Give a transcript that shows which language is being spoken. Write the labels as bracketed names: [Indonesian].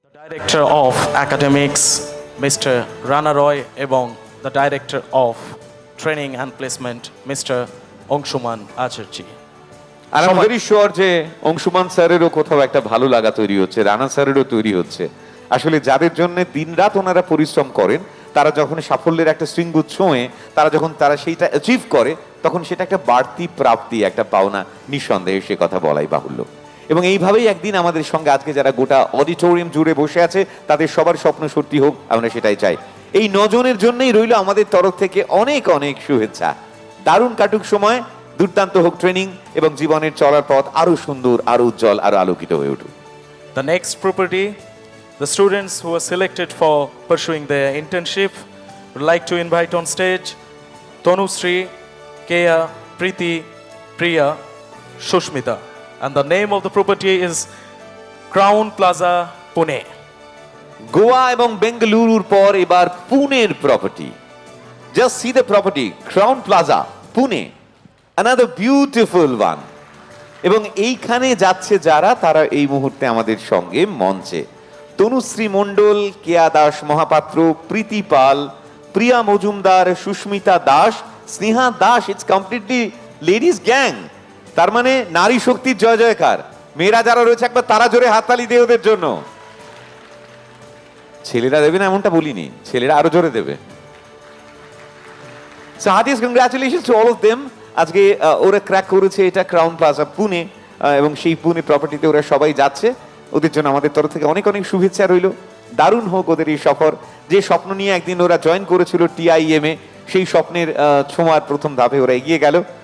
[English] Director of Academics, Mr. Rana Roy, [Bangla] এবং [English] the Director of Training and Placement, Mr. Angshuman Acharjee. [Bangla] আর আমি [English] very sure [Bangla] যে অংশুমান স্যারেরও কোথাও একটা ভালো লাগা তৈরি হচ্ছে, রানা স্যারেরও তৈরি হচ্ছে। আসলে যাদের জন্য দিনরাত ওনারা পরিশ্রম করেন, তারা যখন সাফল্যের একটা শৃঙ্গ ছোঁয়ে, তারা সেইটা অ্যাচিভ করে, তখন সেটা একটা বাড়তি প্রাপ্তি, একটা পাওনা, নিঃসন্দেহে সে কথা বলাই বাহুল্য। এবং এইভাবেই একদিন আমাদের সঙ্গে আজকে যারা গোটা অডিটোরিয়াম জুড়ে বসে আছে, তাদের সবার স্বপ্ন সত্যি হোক, আমরা সেটাই চাই। এই 9 জনের জন্যই রইল আমাদের তরফ থেকে অনেক অনেক শুভেচ্ছা। দারুণ কাটুক সময়, দুর্দান্ত হোক ট্রেনিং, এবং জীবনের চলার পথ আরো সুন্দর, আরো উজ্জ্বল, আরো আলোকিত হয়ে উঠুক। [English] The next property, the students who are selected for pursuing their internship would like to invite on stage Tanushree, Keya, Preeti, Priya, Shushmita. And the name of the property is Crown Plaza, Pune. [Bangla] Goa এবং বেঙ্গালুরুর পর এবার পুনের property. [English] Just see the property, Crowne Plaza, Pune, another beautiful one. [Bangla] এবং এইখানে যাচ্ছে যারা, তারা এই মুহূর্তে আমাদের সঙ্গে মঞ্চে তনুশ্রী মণ্ডল, কেয়া দাস মহাপাত্র, প্রীতি পাল, প্রিয়া Majumdar, Susmita Das, Sneha Das. [English] It's completely ladies gang. [Bangla] তার মানে নারী শক্তির জয় জয়কার। মেয়েরা যারা রয়েছে একবার তারা জোরে হাততালি দিয়ে ওদের জন্য। ছেলেরা দেবে না এমনটা বলিনি, ছেলেরা আরো জোরে দেবে। [English] So heartiest congratulations to all of them. [Bangla] আজকে ওরা ক্র্যাক করেছে এটা ক্রাউন প্লাজা পুনে, এবং সেই পুনে প্রপার্টিতে ওরা সবাই যাচ্ছে। ওদের জন্য আমাদের তরফ থেকে অনেক অনেক শুভেচ্ছা রইল। দারুণ হোক ওদের এই সফর। যে স্বপ্ন নিয়ে একদিন ওরা জয়েন করেছিল TIM এ, সেই স্বপ্নের ছোঁয়ার প্রথম ধাপে ওরা এগিয়ে গেল।